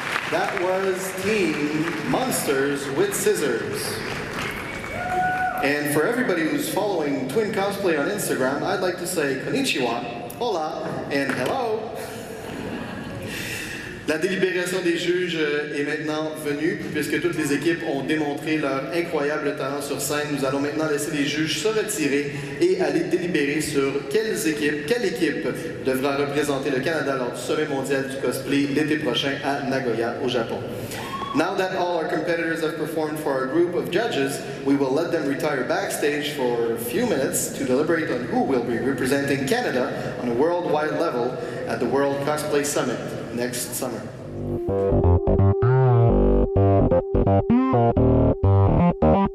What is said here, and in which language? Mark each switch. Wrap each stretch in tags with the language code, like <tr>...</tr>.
<en>That was Team Monsters with Scissors. And for everybody who's following Twin Cosplay on Instagram, I'd like to say konnichiwa, hola, and hello.</en> <fr>La délibération des juges est maintenant venue, puisque toutes les équipes ont démontré leur incroyable talent sur scène. Nous allons maintenant laisser les juges se retirer et aller délibérer sur quelle équipe devra représenter le Canada lors du sommet mondial du cosplay l'été prochain à Nagoya, au Japon.</fr> <en>Now that all our competitors have performed for our group of judges, we will let them retire backstage for a few minutes to deliberate on who will be representing Canada on a worldwide level at the World Cosplay Summit next summer.</en>